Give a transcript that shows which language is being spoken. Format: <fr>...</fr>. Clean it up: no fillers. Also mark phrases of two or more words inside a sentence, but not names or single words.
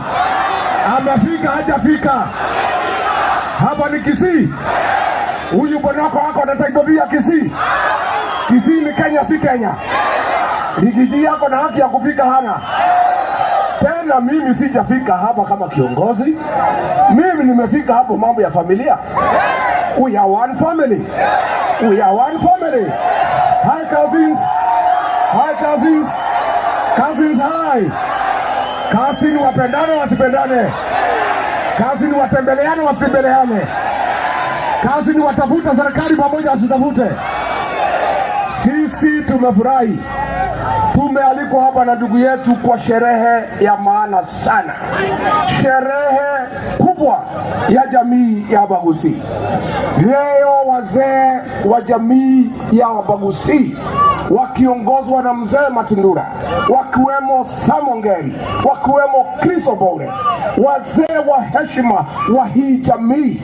<sw>Amefika hajafika? Hapa ni Kisii. Huyu Bonoko wako anataibia Kisii. Kisii ni Kenya, si Kenya. Rigiji yako na haki ya kufika hana. Tena mimi sijafika hapa kama kiongozi. Mimi nimefika hapo mambo ya familia.</sw> <en>We are one family. We are one family. Hi cousins. Hi cousins. Cousins hi.</en> <sw>Cousin wapendane wasipendane. Cousin watembeleane wasitembeleane. Cousin watafuta serikali pamoja wasitafute. Sisi tumefurahi. Tumealikwa hapa na ndugu yetu kwa sherehe ya maana sana. Sherehe kubwa ya jamii ya Bagusi. Leo wazee wa jamii ya Bagusi wakiongozwa na mzee Matundura, wakiwemo Samongeri, wakiwemo Chris Obore, wazee wa heshima wa hii jamii.</sw>